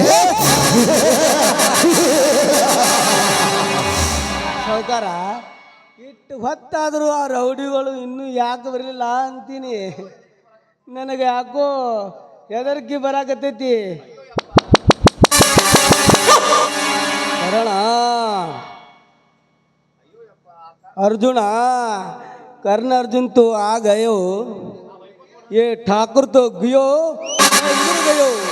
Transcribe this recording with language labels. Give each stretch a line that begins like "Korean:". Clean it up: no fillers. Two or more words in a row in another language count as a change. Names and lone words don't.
Kannada: ಸಾವುಕಾರ, ಇಟ್ಟು ಹೊತ್ತಾದರೂ ಆ ರೌಡಿಗಳು ಇನ್ನೂ ಯಾಕೆ ಬರಲಿಲ್ಲ ಅಂತೀನಿ. ನನಗೆ ಯಾಕೋ ಹೆದರಿಕೆ ಬರಾಕತ್ತೈತಿ. ಕರ್ಣ,
Hindi: अर्जुन कर्ण अर्जुन तो आ गयो, ये ठाकुर तो गयो गिर गयो.